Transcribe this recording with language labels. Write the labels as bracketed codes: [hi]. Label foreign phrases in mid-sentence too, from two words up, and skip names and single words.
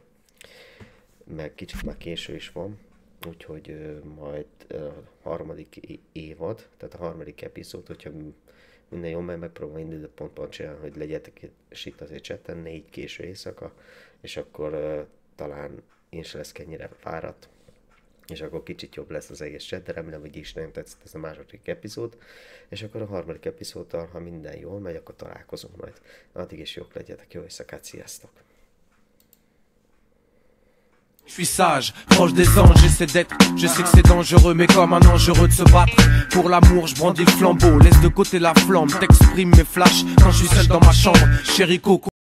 [hu] Meg kicsit már késő is van, úgyhogy majd a harmadik évad, tehát a harmadik epizód, hogyha minden jól megy, megpróbálom időpontban csinálni, hogy legyetek itt azért chatten 4 késő éjszaka, és akkor talán én se lesz ennyire fáradt, és akkor kicsit jobb lesz az egész chat, de remélem, hogy is nem tetszett ez a második epizód, és akkor a harmadik epizóddal, ha minden jól megy, akkor találkozunk majd. Addig is jók legyetek, jó éjszakát, sziasztok! [fr] Je suis sage, proche des anges, j'essaie d'être. Je sais que c'est dangereux, mais comme un ange heureux de se battre. Pour l'amour, je brandis le flambeau, laisse de côté la flamme. T'exprimes mes flashs quand je suis seul dans ma chambre. Chéri Coco.